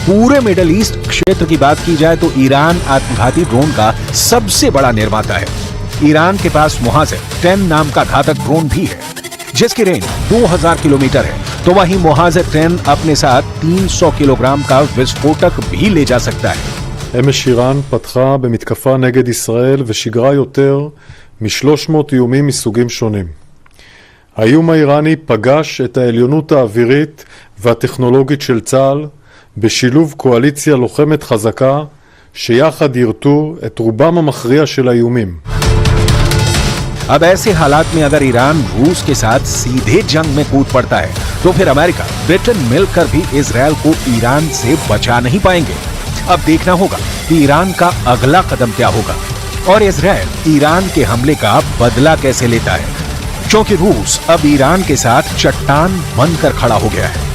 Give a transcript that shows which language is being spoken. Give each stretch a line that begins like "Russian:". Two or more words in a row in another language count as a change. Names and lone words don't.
Hindi: पूरे मिडिल ईस्ट क्षेत्र की बात की जाए तो ईरान आत्मघाती ड्रोन का सबसे बड़ा निर्माता है। ईरान के पास मुहाजिर 10 नाम का घातक ड्रोन भी है, जिसकी रेंज 2000 किलोमीटर है। तो वहीं मुहाजिर 10 अपने साथ 300 किलोग्राम का विस्फोटक भी ले जा सकता है।
Hebrew: אמש איראן פתחה במתקפה נגד ישראל ושיגרה יותר מ-300 איומים מסוגים שונים. האיום האיראני פגש את העליונות האווירית והטכנולוגית של צה"ל בשילוב קואליציה לוחמת חזקה שיחד ירתו את רובם המכריע של האיומים.
Hindi: अब ऐसे हालात में अगर ईरान रूस के साथ सीधे जंग में कूद पड़ता है तो फिर अमेरिका, ब्रिटेन मिलकर भी इजरायल को ईरान से बचा नहीं पाएंगे। अब देखना होगा कि ईरान का अगला कदम क्या होगा और इजरायल ईरान के हमले का बदला कैसे लेता है, क्योंकि रूस अब ईरान के साथ चट्टान बनकर खड़ा हो गया है।